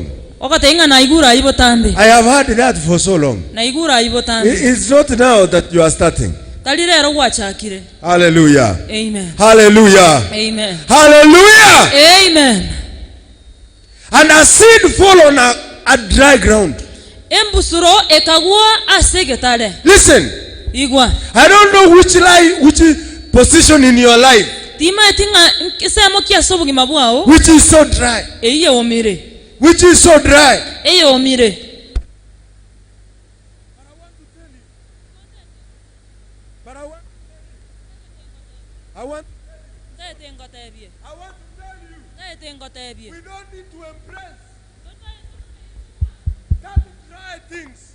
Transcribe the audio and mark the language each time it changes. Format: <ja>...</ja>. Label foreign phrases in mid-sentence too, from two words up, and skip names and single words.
<en>I have heard that for so long. It's not now that you are starting. Hallelujah. Amen. Hallelujah. Amen. Hallelujah. Amen. And a seed fall on a dry ground.</en> <guz>Embusuro ekagwa asegetale.</guz> <en>Listen.</en> <guz>Igwa.</guz> <en>I don't know which position in your life which is so dry. Which is so dry. But I want to tell you, we don't need to embrace that dry things.</en>